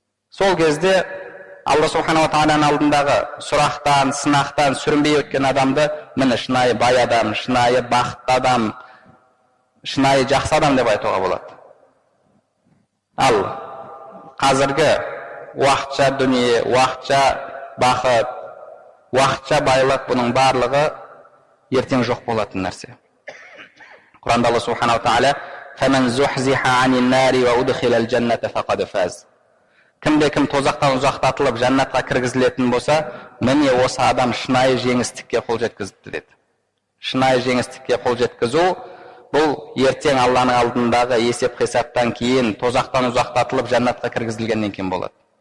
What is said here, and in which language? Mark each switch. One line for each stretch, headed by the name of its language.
Kazakh: Сол кезде Алла субханала тағаланың алдындағы сұрақтан, сынақтан сүрінбей өткен адамды міне шынайы бай адам, шынайы бақытты адам, шынайы жақсы адам деп айтуға болады. Ал қазіргі уақытша дүние, уақытша бақыт, уақытша байлық, бұның барлығы ертең жоқ болатын нәрсе. Құранда Алла субханала тағала
Arabic: فَمَنْ زُحْزِحَ عَنِ النَّارِ وَأُدْخِلَ الْجَنَّةَ فَقَدْ فَازَ.
Kazakh: Кімде-кім тозақтан ұзақтатылып жәннатқа кіргізілетін болса, міне осы адам шынайы жеңістікке қол жеткізді деді. Шынайы жеңістікке қол жеткізу бұл ертең Алланың алдындағы есеп хисаптан кейін, тозақтан ұзақтатылып жәннатқа кіргізілгеннен кейін болады.